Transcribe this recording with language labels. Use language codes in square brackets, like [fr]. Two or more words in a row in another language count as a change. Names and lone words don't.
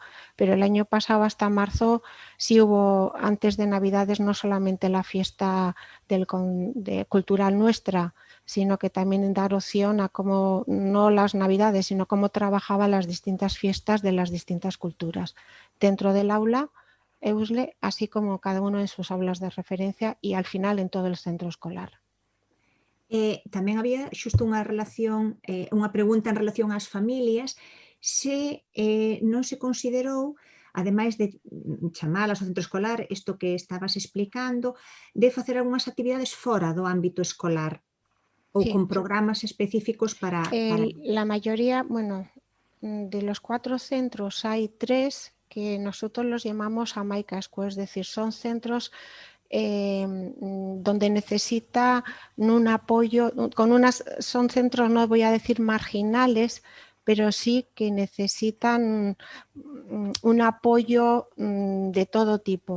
[es] Pero el año pasado, hasta marzo, sí hubo, antes de Navidades, no solamente la fiesta cultural nuestra, sino que también dar opción a cómo, no las Navidades, sino cómo trabajaban las distintas fiestas de las distintas culturas dentro del aula EUSLE, así como cada uno en sus aulas de referencia y al final en todo el centro escolar. [gl] Tamén había xusto unha pregunta en relación ás familias, se non se considerou, ademais de chamalas ao centro escolar, isto que estabas explicando, de facer algunhas actividades fora do ámbito escolar ou [es] Sí. [gl] con programas específicos para... [es] La mayoría, bueno, de los 4 centros hay 3 que nosotros los llamamos Jamaica School, es decir, son centros donde necesita un apoyo, son centros, no voy a decir marginales, pero sí que necesitan un apoyo de todo tipo.